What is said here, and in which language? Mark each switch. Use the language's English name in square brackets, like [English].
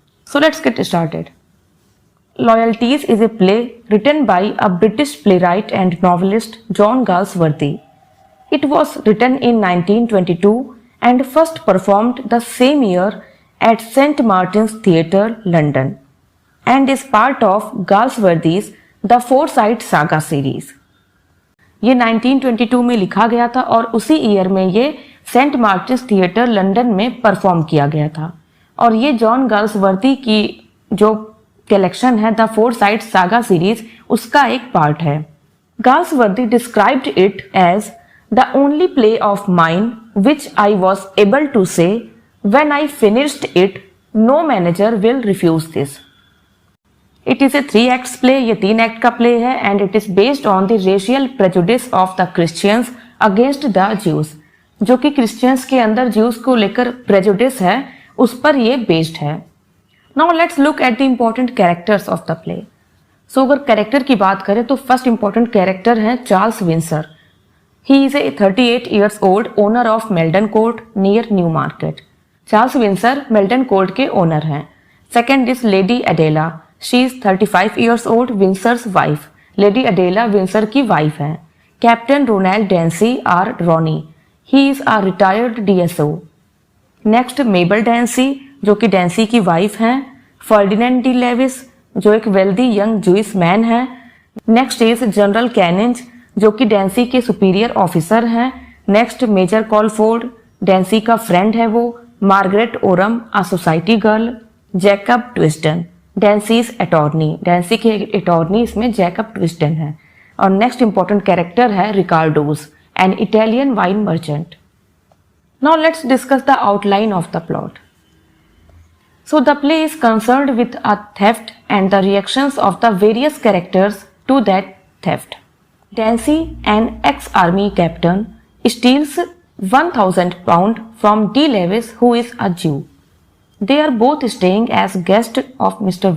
[English] So let's get started. Loyalties is a play written by a British playwright and novelist John Galsworthy. It was written in 1922 and first performed the same year at St. Martin's Theatre, London, and is part of Galsworthy's The Forsyte Saga series. [Hindi] ये 1922 में लिखा गया था और उसी year में ये Saint Martins theatre London में परफॉर्म किया गया था और ये जॉन गाल्सवर्दी की जो कलेक्शन है द फोरसाइट सागा सीरीज उसका एक पार्ट है. [English] Galsworthy described it as the only play of mine which I was able to say when I finished it no manager will refuse this. It is a 3 acts play. [Hindi] ये 3 act का play है [English] And it is based on the racial prejudice of the Christians against the Jews. [Hindi] जो कि Christians के अंदर Jews को लेकर prejudice है उस पर ये बेस्ड है. [English] Now let's look at the important characters of the play. [Hindi] So अगर कैरेक्टर की बात करें तो फर्स्ट इंपॉर्टेंट कैरेक्टर है Charles Windsor. [English] He is a 38 years old owner of Meldon Court near New Market. [Hindi] Charles Windsor Merton court के owner हैं. [English] Second is Lady Adela. She is 35 years old, Winsor's wife. [Hindi] Lady अडेला Windsor की wife हैं. [English] Captain Ronald Dancy or Ronny. He is a retired DSO. [Hindi] Next मेबल डेंसी जो कि डेंसी की wife हैं. Ferdinand de Levi's जो एक वेल्दी यंग जूइस मैन है. [English] next is [Hindi] जनरल कैनिंज जो कि डेंसी के सुपीरियर ऑफिसर हैं. नेक्स्ट मेजर कॉलफोर्ड डेंसी का फ्रेंड है वो. [English] Margaret Orme a society girl. Jacob Twisden Dancy's attorney. [Hindi] डेंसी के अटॉर्नी इसमें जैकब ट्विस्टन है. और नेक्स्ट इंपॉर्टेंट कैरेक्टर है रिकार्डोस [English] An Italian wine merchant. Now let's discuss the outline of the plot. So the play is concerned with a theft and the reactions of the various characters to that theft. Dancy, an ex-army captain, steals £1,000 from D. Lewis, who is a Jew. They are both staying as guests of Mr.